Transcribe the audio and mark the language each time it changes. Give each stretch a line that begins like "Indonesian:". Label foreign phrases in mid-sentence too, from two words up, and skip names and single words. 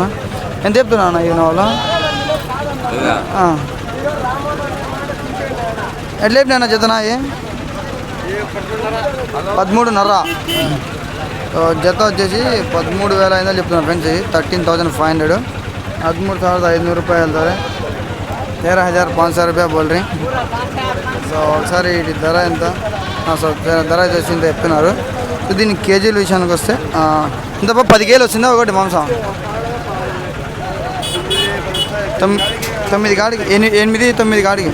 Telugu: ఎంత చెప్తున్నా ఈ వాళ్ళు? ఎట్లా చెప్పినా జతనా? 13.5. జత వచ్చేసి 13,500 చెప్తున్నారు ఫ్రెండ్స్.
Kannada: 13,500 13,500 ರೂಪಾಯಿ ಹೇಳ್ತಾರೆ.
Telugu: 13,500 ರೂಪಾಯಿ బోల్రీ. సో ఒకసారి వీటి ధర ఎంత? సో ధర వచ్చేసి ఇంత చెప్తున్నారు. సో దీని కేజీల విషయానికి వస్తే ఇంత 10 కేలు వచ్చిందా ఒకటి మాంసం? 9 కాడికి 8-9 కాడికి.